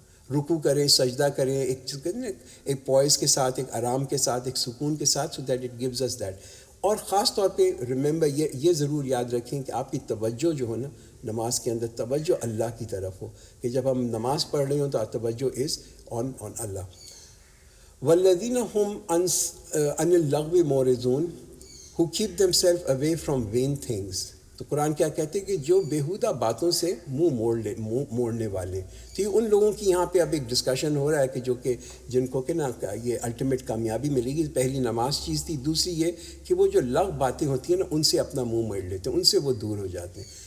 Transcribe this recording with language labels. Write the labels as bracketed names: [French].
[Urdu] رکوع کریں، سجدہ کریں، ایک پوائز کے ساتھ، ایک آرام کے ساتھ، ایک سکون کے ساتھ، [English] So that it gives us that. [Urdu] اور خاص طور پہ ریممبر، یہ ضرور یاد رکھیں کہ آپ کی توجہ جو ہو نا نماز کے اندر، توجہ اللہ کی طرف ہو، کہ جب ہم نماز پڑھ رہے ہوں تو توجہ از آن اللہ. [Arabic] والذین هم عن اللغو معرضون [English] who keep themselves away from vain things. [Urdu] تو قرآن کیا کہتے ہیں کہ جو بیہودہ باتوں سے موڑنے والے. تو یہ ان لوگوں کی یہاں پہ اب ایک ڈسکشن ہو رہا ہے کہ جن کو کہ نا یہ الٹیمیٹ کامیابی ملے گی. پہلی نماز چیز تھی، دوسری یہ کہ وہ جو لغو باتیں ہوتی ہیں نا ان سے اپنا منہ موڑ لیتے ہیں، ان سے وہ دور ہو جاتے ہیں.